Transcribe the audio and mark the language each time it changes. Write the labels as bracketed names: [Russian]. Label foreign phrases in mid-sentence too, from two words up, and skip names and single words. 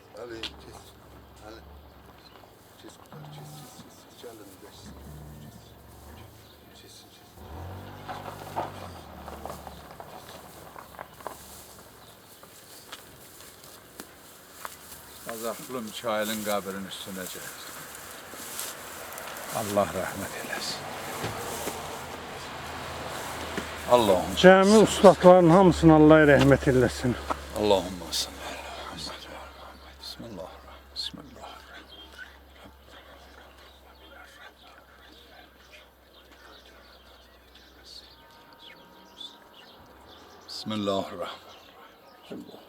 [Turkish] Öyle kes. Hani kes kurtar. Kes. Gelin geç. Kes. [Azerbaijani] Azaflı Mikail'in qəbrinin üstünə gəlir. Allah rəhmət eləsin. Allah'ım. Cəmi ustadların hamısına Allah rəhmət eləsin. [Arabic] اللهم صل على محمد وعلى محمد. بسم الله الرحمن الرحيم. Bismillahirrahmanirrahim.